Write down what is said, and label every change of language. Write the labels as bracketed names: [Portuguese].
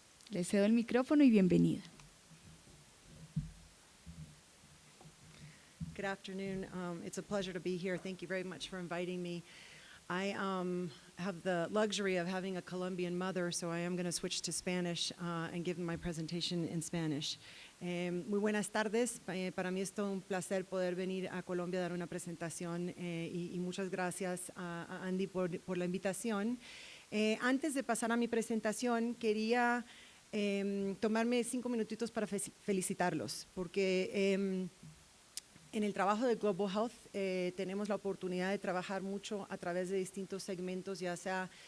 [Spanish] Le cedo el micrófono y bienvenida. [English] Good afternoon. It's a pleasure to be here. Thank you very much for inviting me. I have the luxury of having a Colombian mother, so I am going to switch to Spanish and give my presentation in Spanish. [Spanish] Muy buenas tardes. Para mí es todo un placer poder venir a Colombia a dar una presentación y muchas gracias a Andy por la invitación. Antes de pasar a mi presentación, quería tomarme 5 minutitos para felicitarlos, porque en el trabajo de Global Health tenemos la oportunidad de trabajar mucho a través de distintos segmentos, ya sea